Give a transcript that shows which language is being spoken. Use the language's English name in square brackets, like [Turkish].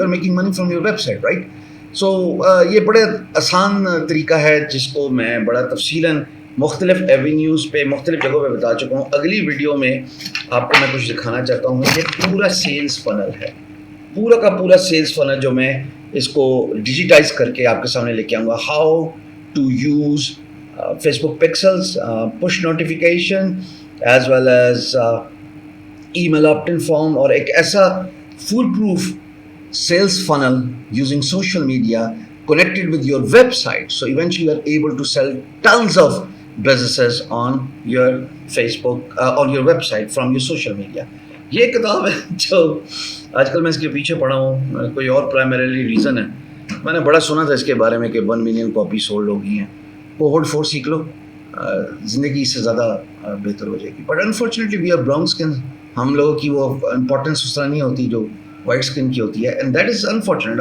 [English] You are making money from your website, right. [Urdu] سو یہ بڑے آسان طریقہ ہے جس کو میں بڑا تفصیلاً مختلف ایونیوز پہ مختلف جگہوں پہ بتا چکا ہوں. اگلی ویڈیو میں آپ کو میں کچھ دکھانا چاہتا ہوں. یہ پورا سیلز فنل ہے, پورا کا پورا سیلز فنل جو میں اس کو ڈیجیٹائز کر کے آپ کے سامنے لے کے آؤں گا. [English] how to use Facebook pixels, push notification as well as email opt in form, [Urdu] اور ایک ایسا fool proof [English] sales funnel using social media connected with your website, so eventually you are able to sell tons of businesses on your Facebook, on your website from your social media. [Urdu] یہ کتاب ہے جو آج کل میں اس کے پیچھے پڑھا ہوں, کوئی اور پرائمریلی ریزن ہے. میں نے بڑا سنا تھا اس کے بارے میں کہ 1 ملین کاپی سولڈ ہو گئی ہیں. کوہورٹ 4 سیکھ لو, زندگی اس سے زیادہ بہتر ہو جائے گی. [English] but unfortunately we are brown skin, [Urdu] ہم لوگوں کی وہ امپورٹنس اس طرح نہیں ہوتی جو وائٹ اسکن کی ہوتی ہے, [English] And that is unfortunate.